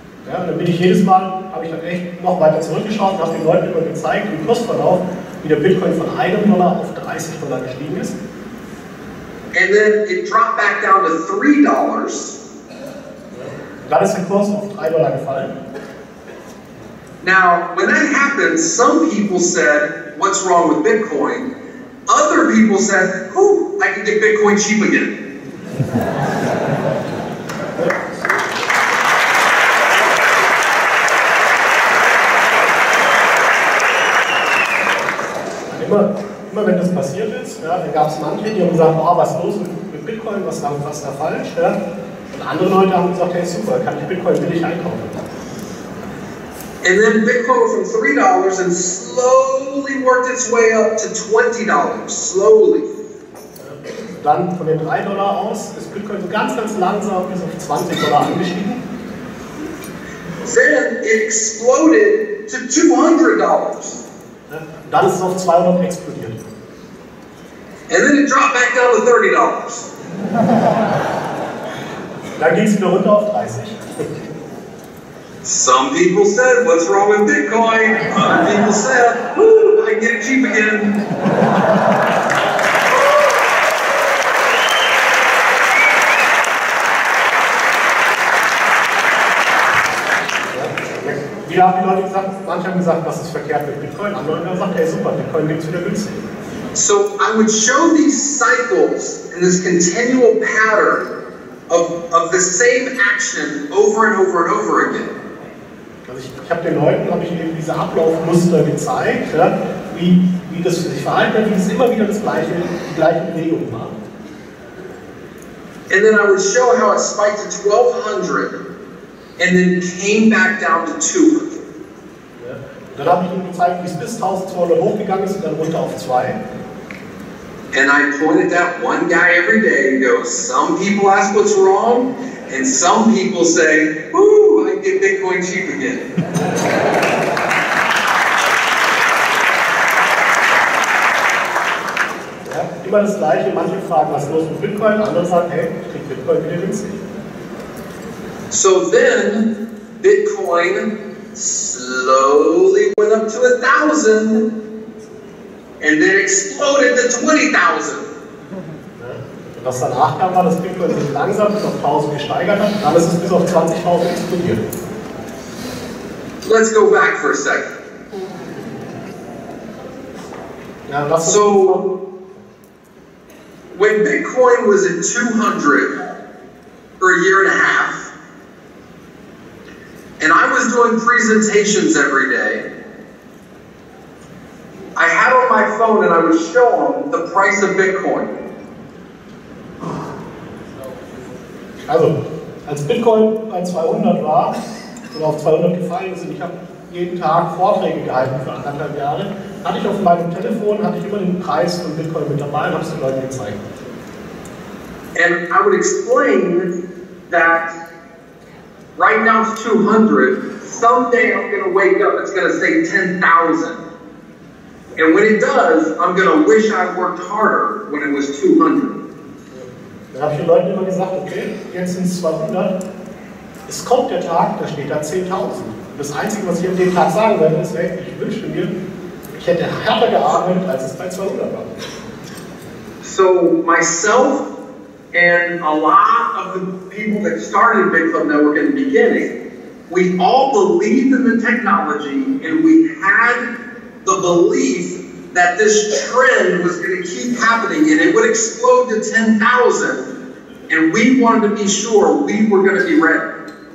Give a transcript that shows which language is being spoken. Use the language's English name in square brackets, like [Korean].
[German] Ja, dann bin ich jedes Mal, habe ich dann echt noch weiter zurückgeschaut und habe den Leuten immer gezeigt, im Kursverlauf, wie der Bitcoin von $1 auf $30 gestiegen ist. [English] And then it dropped back down to $3. [German] Dann ist der Kurs auf $3 gefallen. [English] Now, when that happened, some people said, what's wrong with Bitcoin? Other people said, oh, I can get Bitcoin cheap again. [German] Immer wenn das passiert ist, ja, dann gab es manche, die haben gesagt, oh, was ist los mit Bitcoin, was ist da falsch? Ja? Und andere Leute haben gesagt, hey super, kann ich Bitcoin billig einkaufen. [English] And then Bitcoin went from $3 and slowly worked its way up to $20, slowly. [German] Dann von den $3 aus ist Bitcoin so ganz langsam bis auf $20 angestiegen. [English] Then it exploded to $200. [German] Dann ist es auf 200 explodiert. [English] And then it dropped back down to $30. [German] Dann ging es wieder runter auf 30. [English] Some people said, what's wrong with Bitcoin? Other people said, woo, I can get it cheap again. [German] Wieder haben die Leute gesagt, manche haben gesagt, was ist verkehrt mit Bitcoin, andere haben gesagt, hey super, Bitcoin gibt es wieder günstig. [English] So I would show these cycles and this continual pattern of the same action over and over and over again. [German] Also ich habe den Leuten eben diese Ablaufmuster gezeigt, ja, wie das sich verhalten hat, wie es immer wieder die gleiche Bewegung war. [English] And then I would show how it spiked to 1,200 and then came back down to 200. [German] Ja. Dann habe ich ihnen gezeigt, wie es bis 1.200 hochgegangen ist und dann runter auf 2. [English] And I pointed at one guy every day and go, some people ask what's wrong, and some people say, ooh, I get Bitcoin cheap again. [German] Ja, immer das Gleiche, manche fragen, was ist los mit Bitcoin, andere sagen, hey, ich krieg Bitcoin wieder günstig. [English] So then, Bitcoin slowly went up to 1,000, and then exploded to 20,000. [German] Und was danach kam, war, dass Bitcoin sich langsam bis auf 1.000 gesteigert hat, dann ist es bis auf 20.000 explodiert. [English] Let's go back for a second. [German] Ja, [English] so, when Bitcoin was at 200 for a year and a half, and I was doing presentations every day, phone and I would show them the price of Bitcoin. [German] Also, als Bitcoin bei 200 war oder auf 200 gefallen ist und ich habe jeden Tag Vorträge gehalten für 1,5 Jahre, hatte ich auf meinem Telefon immer den Preis von Bitcoin mit dabei und habe es den Leuten gezeigt. [English] And I would explain that right now it's 200. Someday I'm going to wake up, it's going to say 10,000. And when it does, I'm going to wish I worked harder when it was 200. [German] Dann habe ich den Leuten immer gesagt, okay, jetzt sind es 200. Es kommt der Tag, da steht da 10.000. Das Einzige, was ich an dem Tag sagen werde, ist, hey, ich wünschte mir, ich hätte härter gearbeitet, als es bei 200 war. [English] So myself and a lot of the people that started Bitclub Network in the beginning, we all believed in the technology and we had the belief that this trend was going to keep happening and it would explode to 10,000, and we wanted to be sure we were going to be ready.